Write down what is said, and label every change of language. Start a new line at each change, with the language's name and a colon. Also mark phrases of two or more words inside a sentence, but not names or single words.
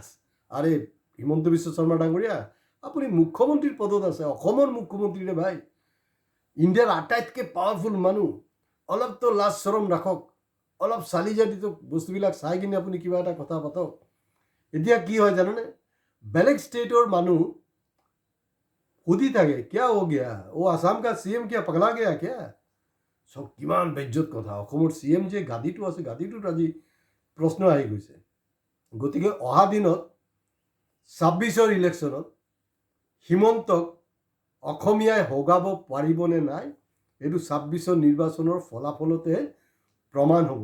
Assamese: আৰে হিমন্ত বিশ্ব শৰ্মা ডাঙৰীয়া, আপুনি মুখ্যমন্ত্ৰীৰ পদত আছে, অসমৰ মুখ্যমন্ত্ৰী ৰে ভাই, ইণ্ডিয়াৰ আটাইতকৈ পাৱাৰফুল মানুহ। অলপতো লাজ চৰম ৰাখক, অলপ চালি জাতিটো বস্তুবিলাক চাই কিনে আপুনি কিবা এটা কথা পাতক। এতিয়া কি হয় জানেনে? বেলেগ ষ্টেটৰ মানুহ সুধি থাকে,
Hindi: क्या हो गया, वो आसाम का CM क्या पगला गया क्या?
Assamese: চব কিমান বেজ্জত কথা। অসমৰ CM যে গাদীটো আছে, গাদীটোত আজি প্ৰশ্ন আহি গৈছে। গতিকে অহা দিনত 26ৰ ইলেকশ্যনত হিমন্তক অসমীয়াই হগাব পাৰিবনে নাই, এইটো 26ৰ নিৰ্বাচনৰ ফলাফলতে প্ৰমাণ হ'ব।